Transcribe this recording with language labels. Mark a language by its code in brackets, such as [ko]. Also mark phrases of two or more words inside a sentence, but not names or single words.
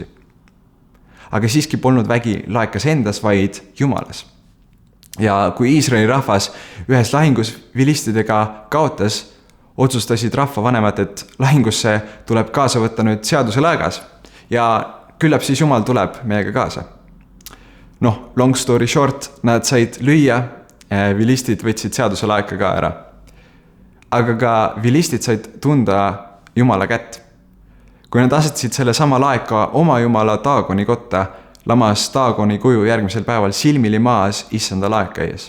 [et] Aga siiski polnud vägi laekas endas, vaid Jumalas. Ja kui Iisraeli rahvas ühes lahingus vilistidega kaotas, otsustasid rahvavanemad, et lahingusse tuleb kaasa võtta nüüd seaduse laegas ja küllap siis Jumal tuleb meiega kaasa. [en] Long story short, [et] nad said lüüa, vilistid võtsid seaduse laeka ka ära. Aga ka vilistid said tunda Jumala kätt. Kui nad asetasid selle sama laeka oma Jumala Daagoni kotta, lamas Daagoni kuju järgmisel päeval silmili maas issanda laeka ees.